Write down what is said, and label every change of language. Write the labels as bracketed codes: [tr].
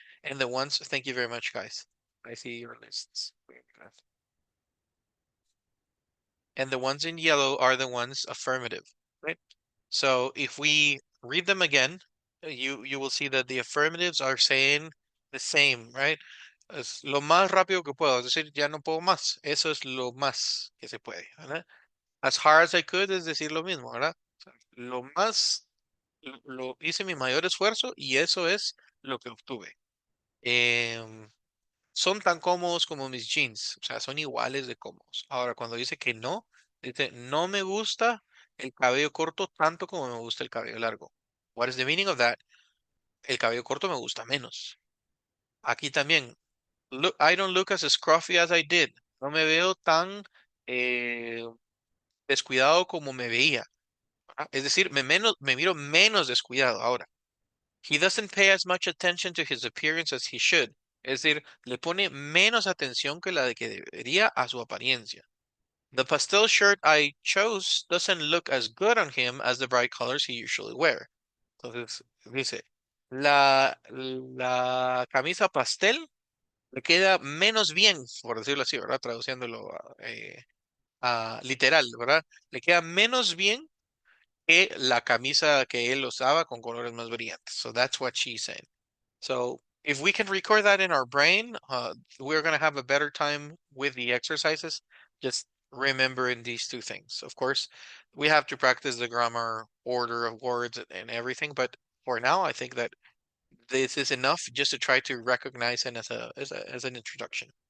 [en] And the ones, thank you very much, guys. I see your lists. And the ones in yellow are the ones affirmative, right? So if we read them again, you will see that the affirmatives are saying the same, right? [es] Es lo más rápido que puedo, es decir, ya no puedo más. Eso es lo más que se puede, ¿verdad? [en] As hard as I could [es] es decir lo mismo, ¿verdad? O sea, lo más, hice mi mayor esfuerzo y eso es lo que obtuve. Son tan cómodos como mis jeans, o sea, son iguales de cómodos. Ahora, cuando dice que no, dice, no me gusta el cabello corto tanto como me gusta el cabello largo. [en] What is the meaning of that? [es] El cabello corto me gusta menos. Aquí también, [en] look, I don't look as scruffy as I did. [es] No me veo tan eh, descuidado como me veía. Es decir, me miro menos descuidado ahora. [en] He doesn't pay as much attention to his appearance as he should. [es] Es decir, le pone menos atención que la de que debería a su apariencia. [en] The pastel shirt I chose doesn't look as good on him as the bright colors he usually wear. [es] Entonces, dice, la camisa pastel le queda menos bien, por decirlo así, ¿verdad? Traduciéndolo a literal, ¿verdad? Le queda menos bien que la camisa que él usaba con colores más brillantes. [en] So that's what she's saying. So if we can record that in our brain, we're going to have a better time with the exercises. Just remembering these two things. Of course, we have to practice the grammar order of words and everything, but for now, I think that this is enough just to try to recognize it as an introduction.